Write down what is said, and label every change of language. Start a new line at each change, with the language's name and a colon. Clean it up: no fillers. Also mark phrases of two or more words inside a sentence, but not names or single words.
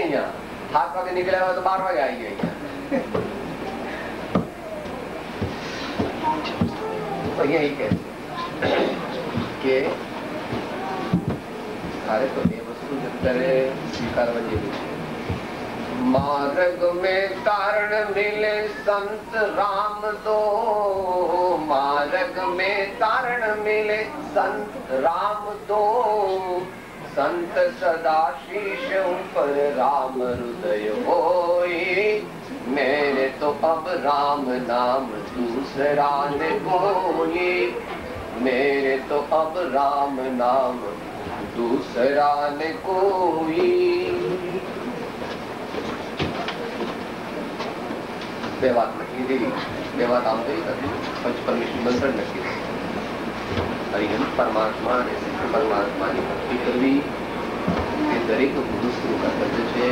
Gujarati: અહીંયા 7 વાગે નીકળ્યા હોય તો 12 વાગે આવી ગયા. અહીંયા કે તારે તો એ વસ્તુ અત્યારે સ્વીકારવા જેવી છે.
Hindi: માર્ગ में कारण मिले संत राम दो, मार्ग में कारण मिले संत राम दो, संत सदा शीश ऊपर राम हृदय होई। मेरे तो अब राम नाम दूसरा न कोई, मेरे तो अब राम नाम दूसरा न कोई।
Gujarati: બે વાત નક્કી થઈ, બે વાત આમ થઈ પંચ પરમેશ્વર મંત્ર નક્કી થઈ. હરિહન પરમાત્મા અને શિવ પરમાત્માની ભક્તિ કરવી એ દરેક પુરુષનું કર્તવ્ય છે.